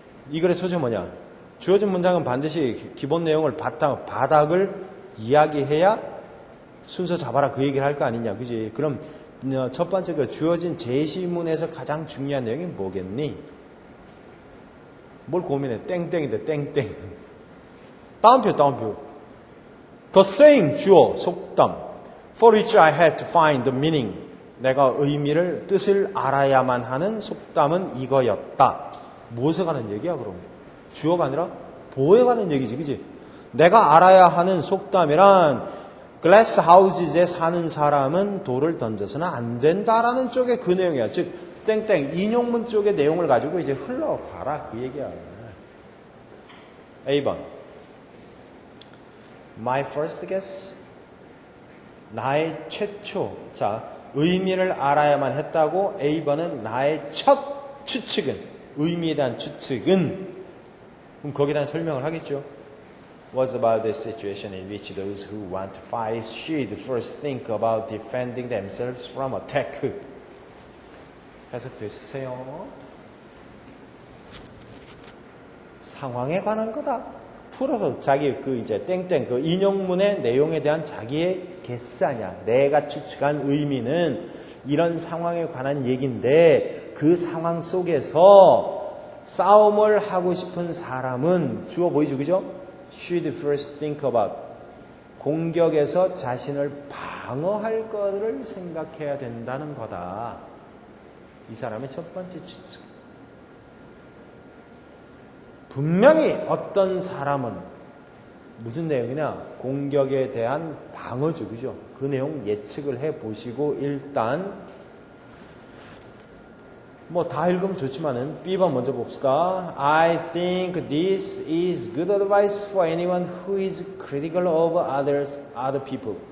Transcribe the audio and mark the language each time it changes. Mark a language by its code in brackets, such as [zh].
[ko] 이 글의 소재 뭐냐? 주어진 문장은 반드시 기본 내용을 바닥을 이야기해야 순서 잡아라 그 얘기를 할 거 아니냐, 그지? 그럼 첫 번째 그 주어진 제시문에서 가장 중요한 내용이 뭐겠니? 뭘 고민해? 땡땡인데 땡땡. 다운표. [en] The saying [ko] 주어 속담. [en] For which I had to find the meaning. [ko] 내가 의미를 뜻을 알아야만 하는 속담은 이거였다. 무엇에 관한 얘기야 그럼? 주어가 아니라 보호에 관한 얘기지, 그지? 내가 알아야 하는 속담이란 [en] glass houses [ko] 에 사는 사람은 돌을 던져서는 안 된다라는 쪽의 그 내용이야. 즉 땡땡 인용문 쪽의 내용을 가지고 이제 흘러가라 그 얘기야. A번 [en] My first guess [ko] 나의 최초. 자, 의미를 알아야만 했다고. A번은 나의 첫 추측은, 의미에 대한 추측은, 그럼 거기에 대한 설명을 하겠죠. [en] Was about the situation in which those who want to fight should first think about defending themselves from attack. [ko] 해석됐어요? 상황에 관한 거다. 풀어서 자기 이제 땡땡 그 인용문의 내용에 대한 자기의 게스 아니야. 내가 추측한 의미는 이런 상황에 관한 얘기인데 그 상황 속에서 싸움을 하고 싶은 사람은 주어 보이죠, 그죠? [en] Should first think about [ko] 공격에서 자신을 방어할 것을 생각해야 된다는 거다. 이 사람의 첫 번째 추측. 분명히 어떤 사람은 무슨 내용이냐? 공격에 대한 방어죠, 그죠? 그 내용 예측을 해보시고 일단 뭐 다 읽으면 좋지만은 B번 먼저 봅시다. [en] I think this is good advice for anyone who is critical of other people.